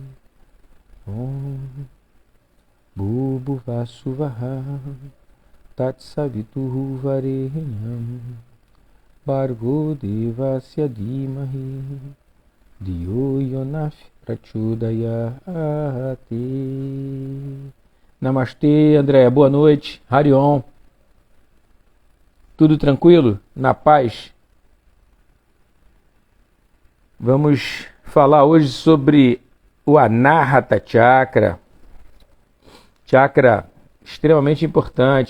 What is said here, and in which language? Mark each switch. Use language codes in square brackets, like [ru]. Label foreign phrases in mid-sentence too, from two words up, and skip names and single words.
[sa] ॐ भूर्भुवः सुवः तत्सवितुः वरेण्यम् भर्गो देवस्य धीमहि धियो यो नः प्रचोदयते. [pt] Namastê, André, boa noite. Harion. Tudo tranquilo? Na paz? Vamos falar hoje sobre o Anahata Chakra. Chakra extremamente importante.